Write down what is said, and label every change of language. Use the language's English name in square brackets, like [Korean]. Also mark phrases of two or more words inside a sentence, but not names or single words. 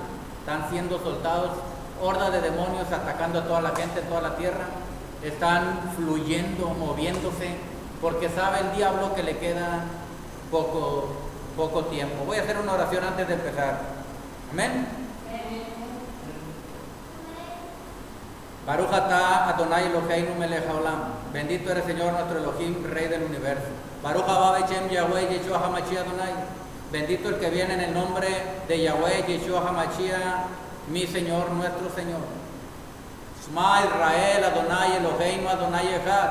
[Spanish] Están siendo soltados, hordas de demonios atacando a toda la gente en toda la tierra. Están fluyendo, moviéndose, porque sabe el diablo que le queda poco tiempo. Voy a hacer una oración antes de empezar. Amén. [Hebrew] ברוך אתה אדוני אלוהינו מלך העולם. [Spanish] Bendito eres, Señor, nuestro Elohim, Rey del universo. [Hebrew] ברוך הבא בשם יהוה ישוע המשיח אדוני. [Spanish] Bendito el que viene en el nombre de Yahweh Yeshua HaMashiach, mi Señor, nuestro Señor. [Hebrew] שמע ישראל אדוני אלוהינו אדוני אחד.